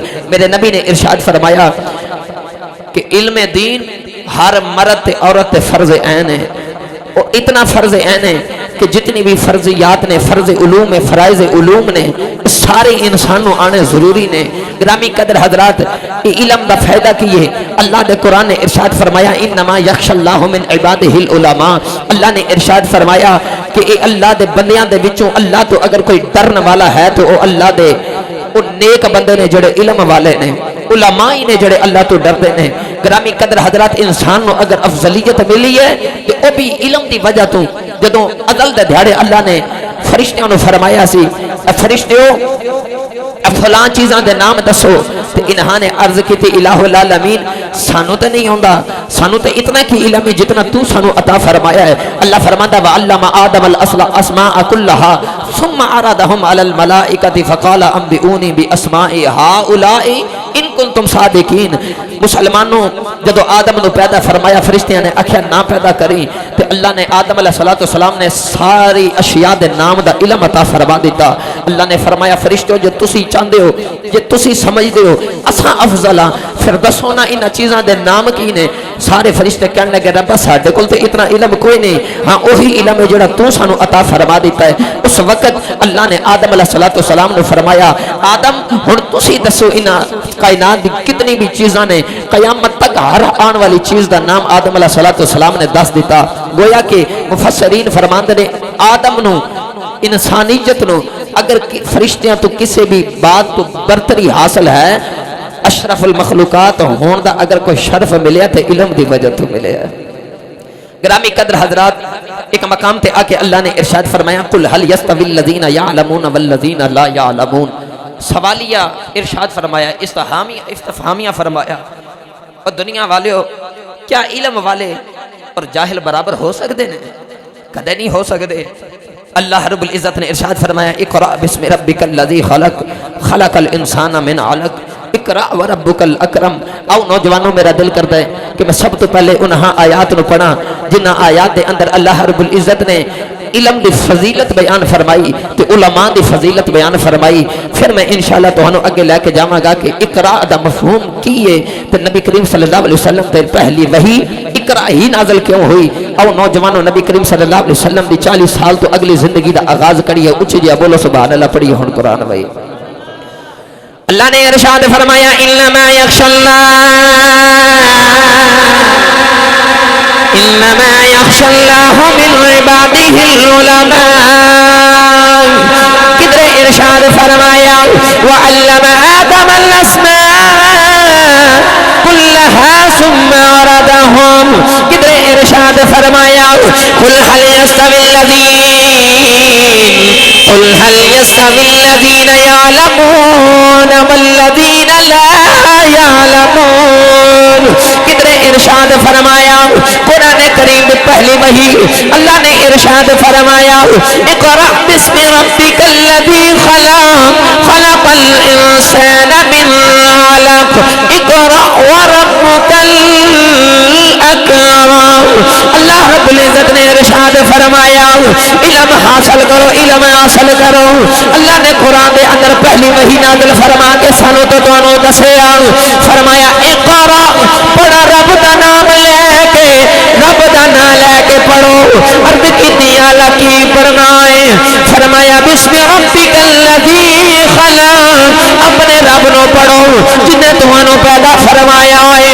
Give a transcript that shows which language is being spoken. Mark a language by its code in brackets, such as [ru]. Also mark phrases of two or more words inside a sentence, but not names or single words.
[pa] میرے نبی نے ارشاد فرمایا کہ علم دین ہر مرد تے عورت تے فرض عین ہے، اور اتنا فرض عین ہے کہ جتنی بھی فرضیات نے، فرض علوم ہے، فرائض علوم نے، سارے انسانوں آنے ضروری نے۔ گرامی قدر حضرات یہ علم دا فائدہ کی ہے، اللہ نے قرآن نے ارشاد فرمایا [ar] انما یخشى اللہ من عبادہ العلماء۔ [pa] اللہ نے ارشاد فرمایا کہ اے اللہ دے بندیاں دے وچوں اللہ تو اگر کوئی ڈرن والا ہے تو وہ اللہ دے وہ نیک بندے نے جڑے علم والے نے، علماء نے جڑے اللہ تو ڈردے نے۔ گرامی قدر حضرات انسان نو اگر افضلیت ملی ہے تو وہ بھی علم دی وجہ تو۔ جدوں عدل دے دیہڑے اللہ نے فرشتیاں نو فرمایا سی فرشتیو فلاں چیزاں دے نام دسو، تو انہاں نے عرض کی تھی [ar] الہ العالمین [pa] سانو تے نہیں ہوندا، سانو تے اتنا کی علم ہے جتنا تو سانو عطا فرمایا ہے۔ اللہ فرماتا [ar] وعلم آدم الاسماء كلها ثم عرضهم على الملائکۃ فقال انبئونی باسماء هؤلاء ان کنتم صادقین۔ [pa] مسلمانوں جدو آدم نو پیدا فرمایا فرشتیاں نے آکھیا نہ پیدا کری، تے اللہ نے آدم [ar] علیہ السلام [pa] نے ساری اشیاء دے نام دا علم عطا فرما دیتا۔ اللہ نے فرمایا فرشتو جو تسی چاندے ہو، جو تسی سمجھدے ہو اساں افضل ہاں، پھر دسو نا ان چیزاں دے نام کی نے۔ سارے فرشتے کہنے لگے رب ساڈے کول تے اتنا علم کوئی نہیں، ہاں وہی علم ہے جڑا تو سانو عطا فرما دیتا ہے۔ اس وقت اللہ نے آدم [ar] علیہ السلام [pa] نے فرمایا آدم ہن تسی دسو ان کائنات دی کتنی بھی چیزاں نے، قیامت تک ہر آن والی چیز دا نام آدم [ar] علیہ السلام [pa] نے دس دیتا۔ گویا کہ مفسرین فرماندے نے آدم نو انسانیت نو اگر فرشتیاں تو کسی بھی بات تو برتری حاصل ہے، اشرف المخلوقات ہون دا اگر کوئی شرف ملیا تے علم دی وجہ تو ملیا ہے۔ گرامی قدر حضرات، ایک مقام تے آکے اللہ نے ارشاد فرمایا [ar] قل هل يستوي الذين يعلمون والذين لا يعلمون، [ur] سوالیہ ارشاد فرمایا، استفہامیہ فرمایا، اور دنیا والے ہو کیا علم والے اور جاہل برابر ہو سکتے ہیں؟ [pa] کدے نہیں ہو سکتے۔ اللہ رب العزت نے ارشاد فرمایا [ar] اقرأ بسم ربک الذی خلق خلق الانسان من علق اقرأ وربک الاکرم۔ [pa] او نوجوانوں میرا دل کرتا ہے کہ میں سب تو پہلے انہاں آیات نو پڑھا جنہاں آیات دے اندر اللہ رب العزت نے علم دی فضیلت بیان فرمائی تے علماء دی فضیلت بیان فرمائی۔ پھر میں انشاءاللہ تہانوں اگے لے کے جاواں گا کہ اقرا دا مفہوم کی ہے تے نبی کریم [ar] صلی اللہ علیہ وسلم [pa] تے پہلی وحی اقرا ہی نازل کیوں ہوئی۔ او نوجوانوں نبی کریم [ar] صلی اللہ علیہ وسلم [pa] دی 40 سال تو اگلی زندگی دا آغاز کریے، اونچی جی بولو [ar] سبحان اللہ [pa] پڑھیے ہن قرآن وحی۔ اللہ نے ارشاد فرمایا [ar] انما یخشى اللہ من عباده العلماء، [pa] کدھر ارشاد فرمایا [ar] وعلم آدم الاسماء كلها ثم عرضهم، [pa] کدھر ارشاد فرمایا [ar] قل هل يستوي الذين يعلمون والذين لا يعلمون، [pa] کدھر ارشاد فرمایا قرآن کریم پہلی وحی اللہ نے ارشاد فرمایا [ar] اقرأ بسم ربک الذی خلق الانسان من علق اقرأ وربک الاکرم۔ [pa] اللہ رب العزت نے ارشاد فرمایا علم حاصل کرو، علم حاصل کرو۔ اللہ نے قرآن دے اندر پہلی وحی نازل فرما کے سانو تو تانوں دسیا، فرمایا اقرأ، پڑھا رب دا نام لے کے، رب دا نام لے کے پڑھو۔ عرض کیتی اعلیٰ کی پڑھنا ہے، فرمایا [ar] بسم ربک الذی خلق، [pa] اپنے رب نو پڑھو جنہیں تمہانوں پیدا فرمایا ہے۔